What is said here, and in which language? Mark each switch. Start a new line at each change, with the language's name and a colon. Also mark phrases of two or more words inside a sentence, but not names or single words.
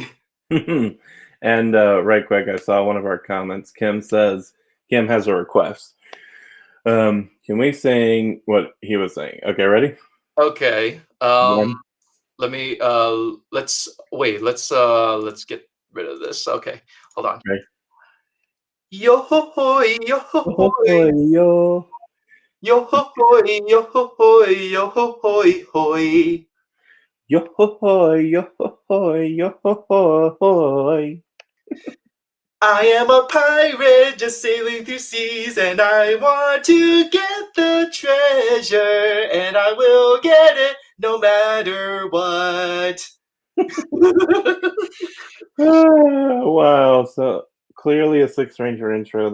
English: And right quick, I saw one of our comments. Kim has a request. Can we sing what he was saying? Okay, ready? Okay. One. Let me let's get rid of this. Okay. Hold on. Okay. Yo ho hoy, yo ho Oh, hoy, yo. yo ho hoy, yo ho hoy, yo ho hoy hoy. Yo ho hoy, yo ho hoy, yo ho ho hoy. I am a pirate just sailing through seas, and I want to get the treasure, and I will get it no matter what. Wow, so clearly a Six Ranger intro.